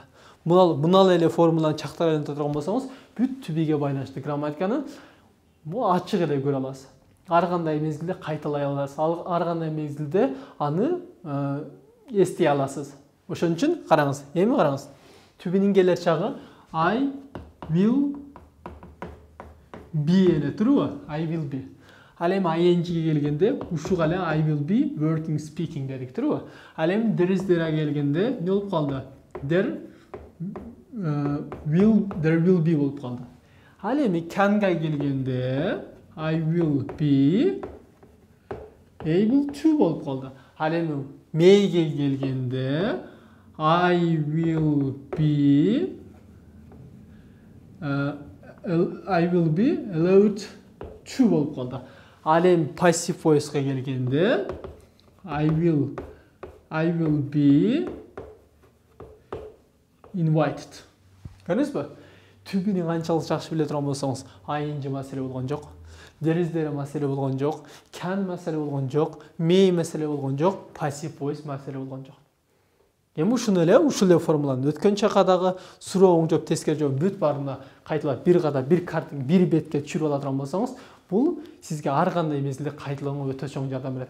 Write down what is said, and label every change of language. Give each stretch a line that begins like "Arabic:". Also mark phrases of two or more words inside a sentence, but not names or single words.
Kyrgyz: Мынал эле формуланы чактар айлантып турган болсоңуз, бүт түбүгө байланыштуу грамматиканы ачык эле көрө аласыз. Ар кандай мезгилде кайталай аласыз, ар кандай мезгилде аны эстей аласыз. Ошон үчүн караңыз, эми караңыз. Түбүнүн келер чагы
English: I will be
Kyrgyz: эле турбу?
English: I will be.
Kyrgyz: Ал эми ing-ге келгенде ушуга эле
English: I will be working, speaking
Kyrgyz: дедик турбу? Ал эми
English: there is, there
Kyrgyz: келгенде не болуп калды?
English: There will be
Kyrgyz: болуп калды. Ал эми
English: can-га келгенде I will be able to
Kyrgyz: болуп калды. Ал эми
English: may-ге келгенде I will be allowed to
Kyrgyz: болуп калды. Ал эми
English: passive voice-га келгенде I will be invited.
Kyrgyz: Көрдүңүзбү? Түбүнү канчалык жакшы биле турган болсоңуз, ing маселе болгон жок.
English: There is, there
Kyrgyz: маселе болгон жок. Can маселе болгон жок. May маселе болгон жок.
English: Passive voice
Kyrgyz: маселе болгон жок. Эми ушул эле формуланы өткөн чакадагы суроо оң жооп тескери жооп бүт баарына кайталап бир када бир картын бир бетке түшүрүп ала турган болсоңуз, бул сизге ар кандай мезгилде кайталууга өтө чоң жардам берет.